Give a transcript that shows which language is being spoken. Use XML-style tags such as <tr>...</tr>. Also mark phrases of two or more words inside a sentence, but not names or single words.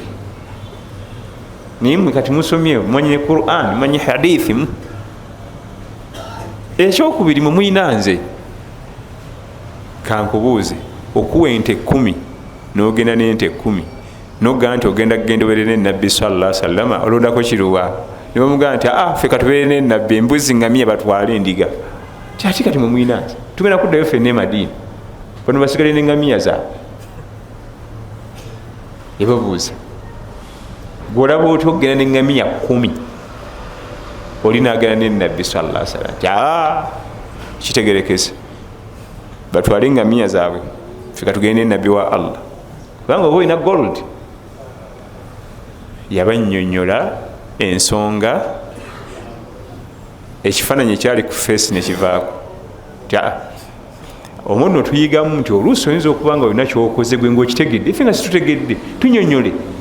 <lg>Naye mmwe kati musomye mumanye Quran mumanye hadithi. Ekyokubiri mwe muyina nze kankubuuze okuwa ente 10 n'ogenda n'ente 10 n'ogamba nti ogenda kugendoberera ne Nabbi</lg> <ar>صلى الله عليه وسلم</ar> <lg>olondako kiruwa ne bamugamba nti ffe katubeere ne Nabbi embuzi ngamia batwale endiga kyati kati mwe muyina nze tugenda kuddayo ffenna e Madiina bano basigale n'engamia zaabwe. Ebabuuza gwolaba oti okugenda n'engamia 10 oli naagenda ne Nabbi</lg> <ar>صلى الله عليه وسلم</ar> <lg>kitegerekese batwale engamiya zaabwe fika tugende nabbi wa Allah kubanga oba olina gold. Yabannyonnyola ensonga ekifaananyi ekyali ku feesi nekivaako omuntu otuyigamu nti oluusi oyinza okuba nga olina kyokoze gwe ngaokitegedde ife nga situtegedde tunyonyole.</lg>